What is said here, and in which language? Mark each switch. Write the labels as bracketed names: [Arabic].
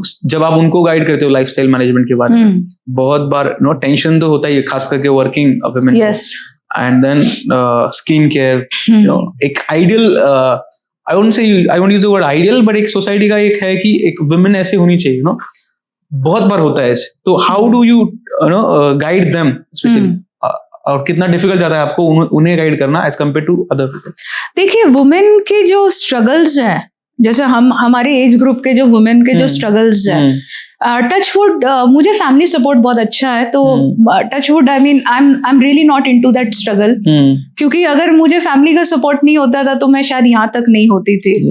[Hindi] जब आप उनको गाइड करते हो लाइफस्टाइल मैनेजमेंट के बारे में, बहुत बार टेंशन तो होता ही है, खास करके working women. and then skincare, you know, एक ideal [English] I won't use the word ideal, [Hindi] but एक सोसाइटी का एक है कि एक women ऐसे होनी चाहिए, you know, बहुत बार होता है ऐसे. [English] तो how do you know guide them especially? [Hindi] और कितना डिफिकल्ट जाता है आपको उन्हें गाइड करना [English] As compared to other people? [Hindi] देखिए, वुमेन के जो स्ट्रगल्स हैं, जैसे हमारे एज ग्रुप के जो वुमेन के जो स्ट्रगल्स हैं, [English] touch wood मुझे family support बहुत अच्छा है, तो touch wood I am really not into that struggle, [Hindi] क्योंकि अगर मुझे फैमिली का सपोर्ट नहीं होता था तो मैं शायद यहाँ तक नहीं होती थी.